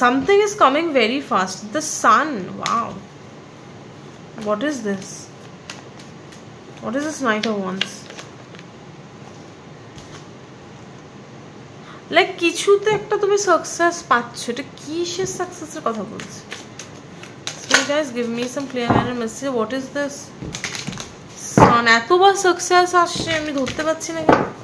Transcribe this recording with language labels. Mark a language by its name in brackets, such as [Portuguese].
[English] Something is coming very fast. The sun. Wow. What is this? What is this Knight of Wands? [Bangla] Like কিছুতে একটা তুমি success পাচ্ছ, এটা কিসের সাকসেসের কথা বলছে? [English] So guys, give me some clear and message. What is this? [Bangla] সান, এতবার success আসছে আমি ধরতে পারছি না কেন?